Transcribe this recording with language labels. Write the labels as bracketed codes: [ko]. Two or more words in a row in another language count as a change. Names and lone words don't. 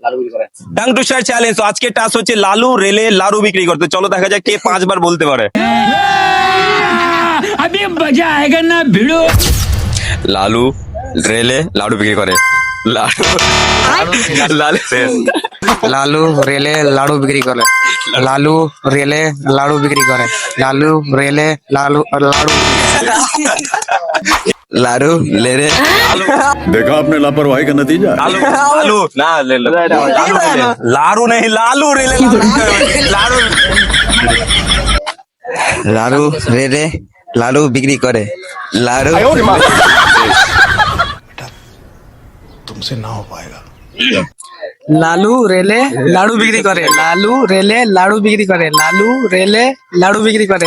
[en] tongue twister challenge. [bn] তো আজকে টাস্ক হচ্ছে লালু রেলে লাড়ু বিক্রি করতে। চলো দেখা যাক কে 5 বার বলতে পারে। [hi] अभी मजा आएगा ना भिड़ो। [bn] লালু রেলে লাড়ু বিক্রি করে। লালু লালু লালু রেলে লাড়ু বিক্রি করে। লালু রেলে লাড়ু বিক্রি করে। লালু রেলে লালু লাড়ু লালু লেরে [hi] देखा आपने लापरवाही का नतीजा। लालू लालू ना ले लो लारू नहीं लालू रेले लाड़ू [bn] লাড়ু রেলে লাড়ু বিক্রি করে লাড়ু লালু রেলে লাড়ু বিক্রি করে। লালু রেলে লাড়ু বিক্রি করে। লালু রেলে লাড়ু বিক্রি করে।